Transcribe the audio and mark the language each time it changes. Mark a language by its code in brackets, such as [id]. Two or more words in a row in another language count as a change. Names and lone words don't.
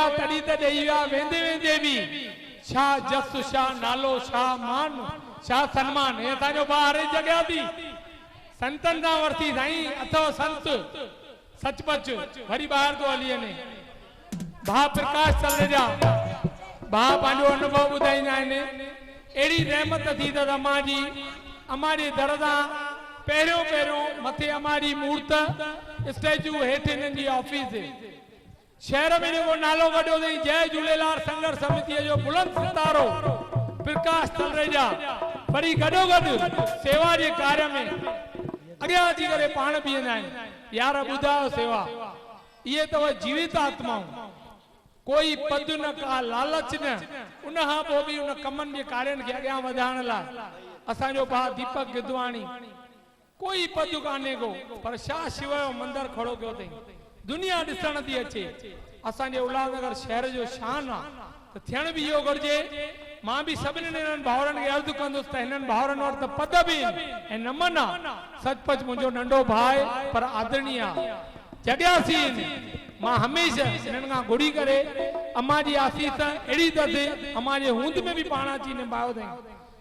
[sd] तॾहिं त ॾेई विया वेंदे वेंदे बि छा जस छा नालो छा मान छा सन्मान हे असांजो ॿार जॻह थी संतन सां वर्ती साईं अथव संत सचपच वरी ॿाहिरि थो हली वञे भा प्रकाश तलरेजा भा पंहिंजो अनुभव ॿुधाईंदा आहिनि अहिड़ी रहमत थी त अमां जे दर सां पहिरियों पहिरियों मथे अमां जी मूर्त स्टैचू हेठि हिननि जी ऑफिस शहर में जेको नालो वॾो अथई जय झूलेलाल संघर्ष समितीअ जो बुलंद सितारो प्रकाश तलरेजा वरी गॾोगॾु सेवा जे कार्य में अॻियां अची करे पाण बीहंदा आहिनि यार ॿुधायो सेवा इहे अथव जीवित आत्माऊं कोई पद न का लालच न उनखां पोइ बि उन कमनि जे कार्यनि खे अॻियां वधाइण लाइ असांजो भाउ दीपक गिदवाणी कोई पद कान्हे को पर छा शिव जो मंदिर खड़ो कयो अथई दुनिया ॾिसण थी अचे असांजे उल्हासनगर शहर जो शान आहे त थियण बि इहो घुरिजे मां भी सभिनी हिननि भाउरनि खे अर्ज़ु कंदुसि त हिननि भाउरनि वटि त पद बि ऐं नमन आहे सचपच मुंहिंजो नंढो भाउ पर आदरणीय आहे जॻियासी मां हमेशह हिननि खां घुरी करे अम्मा जी आसीस अहिड़ी अथसि अम्मा जे हूंद में बि पाण अची निभायो अथई